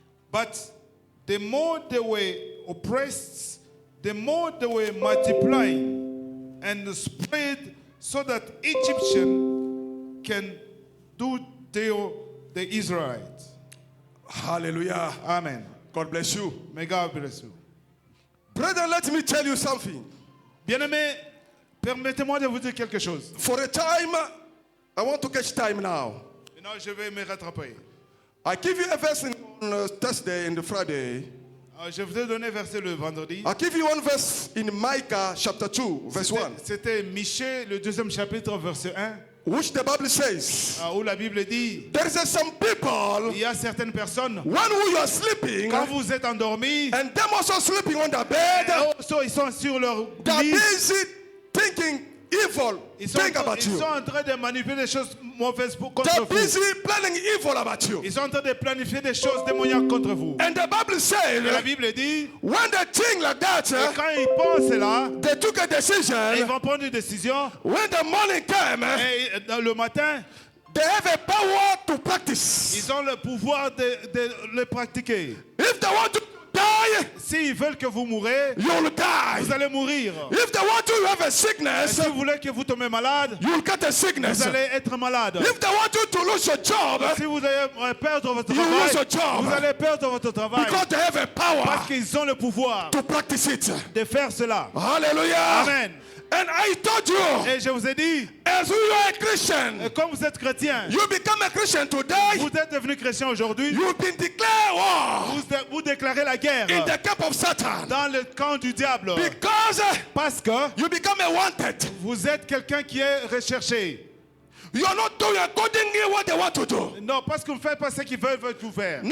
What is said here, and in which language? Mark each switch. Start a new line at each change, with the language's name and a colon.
English: But the more they were oppressed, the more they were multiplying and spread, so that Egyptian can do the Israelites. Hallelujah. Amen. God bless you. May God bless you. Brother, let me tell you something.
French: Bien-aimés, permettez-moi de vous dire quelque chose.
English: For a time, I want to catch time now.
French: Maintenant, je vais me rattraper.
English: I give you a verse on Thursday and Friday.
French: Je vous ai donné verset le vendredi.
English: I give you one verse in Micah chapter 2, verse 1.
French: C'était Michée, le 2e chapitre, verset 1,
English: Which the Bible says,
French: où la Bible dit,
English: there is some people,
French: il y a certaines personnes,
English: when you are sleeping,
French: quand vous êtes endormis,
English: and them also sleeping on the bed,
French: ils sont sur leur
English: they're
French: lit,
English: busy thinking evil,
French: ils sont en train de manipuler des choses mauvaises contre
English: They're
French: vous.
English: busy planning evil about you.
French: Ils sont en train de planifier des choses démoniaques contre vous.
English: And the Bible says,
French: Et la Bible dit,
English: when they think like that,
French: et quand ils pensent là,
English: they took a
French: ils
English: decision.
French: vont prendre une décision.
English: When the morning came,
French: Et dans le matin,
English: they have a power to practice.
French: ils ont le pouvoir de le pratiquer.
English: If they want to die,
French: S'ils veulent que vous mourrez,
English: you'll die.
French: vous allez mourir.
English: If they want to have a
French: Et
English: sickness,
French: si vous voulez que vous tombez malade,
English: you'll get a sickness.
French: vous allez être malade.
English: If they want you to lose your job,
French: Si vous allez perdre votre
English: you lose your
French: travail,
English: job
French: vous allez perdre votre travail.
English: because they have a
French: Parce
English: power
French: qu'ils ont le pouvoir
English: to practice it.
French: de faire cela.
English: Hallelujah.
French: Amen.
English: And I told you,
French: Et je vous ai dit,
English: as you are a Christian,
French: comme vous êtes chrétien,
English: you become a Christian today,
French: vous êtes devenu chrétien aujourd'hui,
English: you've been declared war
French: vous déclarez la guerre
English: in the camp of Satan
French: dans le camp du diable.
English: because
French: Parce que
English: you become a wanted.
French: vous êtes quelqu'un qui est recherché.
English: You are not doing accordingly what they want to do.
French: Non, parce que vous ne faites pas ce qu'ils veulent vous faire.